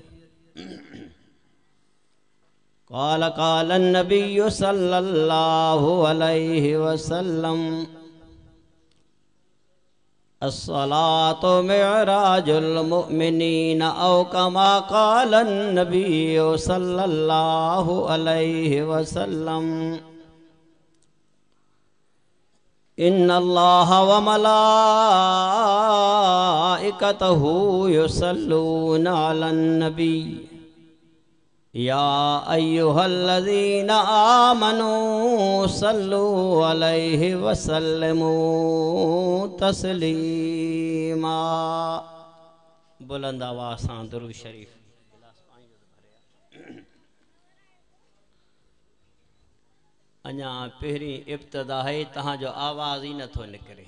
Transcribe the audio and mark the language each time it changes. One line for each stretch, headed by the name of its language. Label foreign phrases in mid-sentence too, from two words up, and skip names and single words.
Arabic: قال النبي صلى الله عليه وسلم الصلاة معراج المؤمنين أو كما قال النبي صلى الله عليه وسلم إن الله وملائكته يصلون على النبي يا أيها الذين آمنوا صلوا عليه وسلموا تسليما.
Sindhi: बुलंद आवाज़ सां दुरूद शरीफ। अञा पहिरीं इब्तिदा है तहां जो आवाज़ ही नथो निकरे।